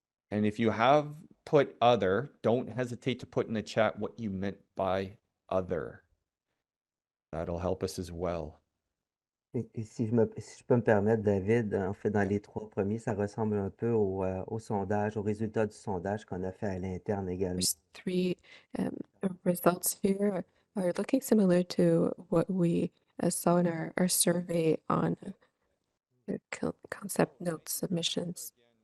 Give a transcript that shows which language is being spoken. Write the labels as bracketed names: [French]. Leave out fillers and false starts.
[English] And if you have put other, don't hesitate to put in the chat what you meant by other. That'll help us as well. [French] Et si je peux me permettre, David, en fait, dans les trois premiers, ça ressemble un peu au sondage, au résultat du sondage qu'on a fait à l'interne également. [English] There's three results here are looking similar to what we saw in our survey on the concept note submissions.